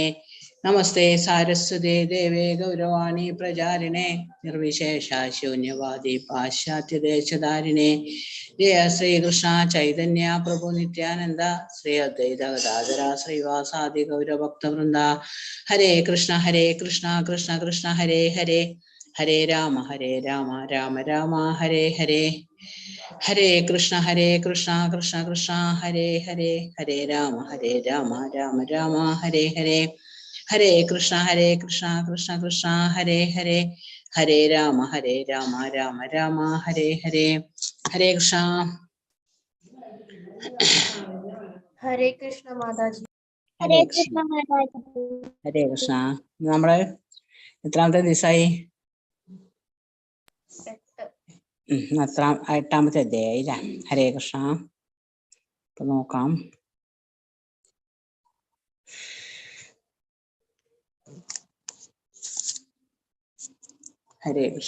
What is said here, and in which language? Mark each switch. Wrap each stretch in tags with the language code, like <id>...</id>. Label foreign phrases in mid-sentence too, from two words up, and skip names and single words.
<sa>നമസ്തേ സാരസ്വതേ ദേവേ ഗൗരവാണി പ്രചാരിണേ നിർവിശേഷ ശൂന്യവാദി പാശ്ചാത്യദേശധാരിണേ.</sa> <bn>জয় শ্রীকৃষ্ণ চৈতন্য প্রভু নিত্যানন্দ শ্রী অদ্বৈত গদাধর শ্রীবাসাদি গৌরভক্তবৃন্দ.</bn> <sa>ഹരേ കൃഷ്ണ കൃഷ്ണ കൃഷ്ണ ഹരേ ഹരേ ഹരേ രാമ രാമ രാമ ഹരേ ഹരേ. ഹരേ കൃഷ്ണ കൃഷ്ണ കൃഷ്ണ ഹരേ ഹരേ ഹരേ രാമ രാമ രാമ ഹരേ ഹരേ. ഹരേ കൃഷ്ണ കൃഷ്ണ കൃഷ്ണ ഹരേ ഹരേ ഹരേ രാമ രാമ രാമ ഹരേ ഹരേ.</sa> <ml>ഹരേ കൃഷ്ണ. ഹരേ കൃഷ്ണ മാതാജി. ഹരേ കൃഷ്ണ. ഹരേ കൃഷ്ണ. നമ്മള് എത്രാമത്തെ ദിവസമായി? എട്ടാമത്തെ അധ്യായല്ലേ? ഹരേ കൃഷ്ണ. ഇപ്പൊ നോക്കാം. ഹരേ കൃഷ്ണ.</ml>